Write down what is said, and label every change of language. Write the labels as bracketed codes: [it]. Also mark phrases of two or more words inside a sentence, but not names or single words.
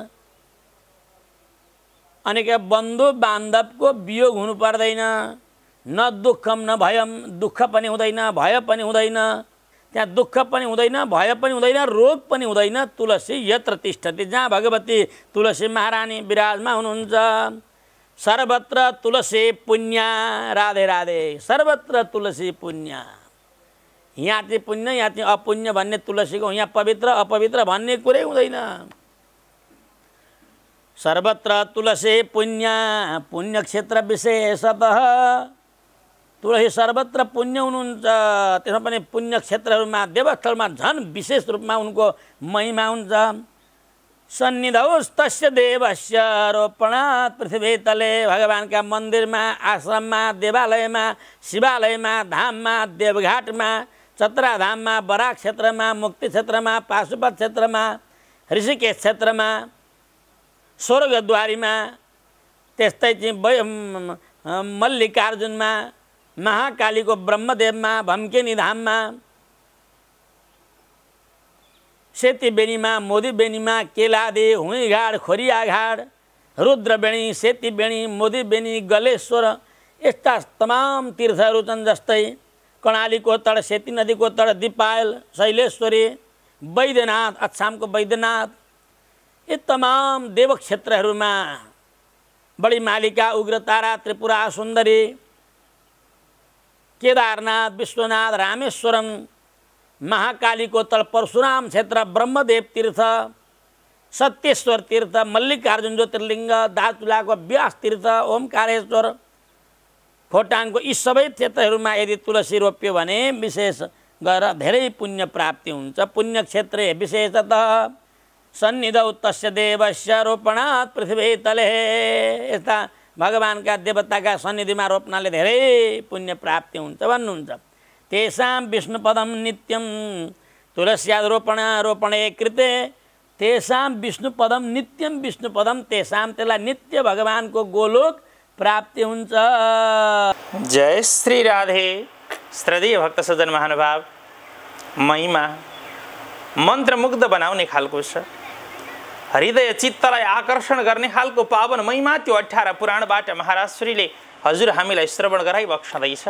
[ne] अनि के बन्धु बान्धवको वियोग हुनु पर्दैन। [sa] न दुःखम न भयम, [ne] दुःख पनि हुँदैन, भय पनि हुँदैन। त्यहाँ दुःख पनि हुँदैन, भय पनि हुँदैन, रोग पनि हुँदैन। [sa] तुलसी यत्र तिष्ठति, [ne] जहाँ भगवती तुलसी महारानी विराजमान हुनुहुन्छ। [sa] सर्वत्र तुलसी पुण्य, राधे राधे, सर्वत्र तुलसी पुण्य। [ne] यहाँ चाहिँ पुण्य, यहाँ चाहिँ अपुण्य भन्ने तुलसीको, यहाँ पवित्र अपवित्र भन्ने कुरै हुँदैन। [sa] सर्वत्र तुलसी पुण्य, पुण्य क्षेत्र विशेषतः [ne] तुलसी सर्वत्र पुण्य हुनुहुन्छ। त्यसमा पनि पुण्य क्षेत्रहरूमा, देवस्थलमा झन् विशेष रूपमा उनको महिमा हुन्छ। [sa] सन्निधौस्तस्य देवस्य रोपणात् पृथ्वी तले, [ne] भगवानका मन्दिरमा, आश्रममा, देवालयमा, शिवालयमा, धाममा, देवघाटमा, चतराधाममा, बराक क्षेत्रमा, मुक्ति क्षेत्रमा, पाशुपत क्षेत्रमा, ऋषिकेश क्षेत्रमा, स्वर्गद्वारीमा, त्यस्तै चाहिँ मल्लिकार्जुनमा, महाकालीको ब्रह्मदेवमा, भम्केनी धाममा, सेतीबेनीमा, मोदीबेनीमा, केलादी, हुइघाट, खोरियाघाट, रुद्रबेनी, सेतीबेनी, मोदीबेनी, गलेश्वर, यस्ता तमाम तीर्थहरू छन्। जस्तै कर्णालीको तड, सेती नदीको तड, दिपायल, शैलेश्वरी, वैद्यनाथ, अछामको वैद्यनाथ, यी तमाम देव क्षेत्रहरूमा बडी मालिका, उग्रतारा, त्रिपुरा सुन्दरी, केदारनाथ, विश्वनाथ, रामेश्वरम, महाकालीको तल परशुराम क्षेत्र, ब्रह्मदेव तीर्थ, सत्येश्वर तीर्थ, मल्लिकार्जुन ज्योतिर्लिङ्ग, दार्चुलाको व्यास तीर्थ, ओमकारेश्वर, खोटाङको यी सबै क्षेत्रहरूमा यदि तुलसी रोप्यो भने विशेष गरेर धेरै पुण्य प्राप्ति हुन्छ। [sa] पुण्य क्षेत्रे विशेषतः सन्निधौ तस्य देवस्य रोपणात् पृथ्वी तले, [ne] यस्ता भगवानका देवताका सन्निधिमा रोप्नाले धेरै पुण्य प्राप्ति हुन्छ भन्नुहुन्छ। [sa] तेषां विष्णुपदं नित्यं तुलस्यारोपणे कृते, तेषां विष्णुपदम नित्यम विष्णुपदम, तेषां [ne] त्यसलाई नित्य भगवानको गोलोक प्राप्ति हुन्छ। जय श्री राधे। श्रद्धेय भक्त सज्जन महानुभाव, महिमा मन्त्रमुग्ध बनाउने खालको छ, हृदय चित्तलाई आकर्षण गर्ने खालको पावन महिमा त्यो 18 पुराणबाट महाराज श्रीले हजुर हामीलाई श्रवण गराइबक्सदैछ।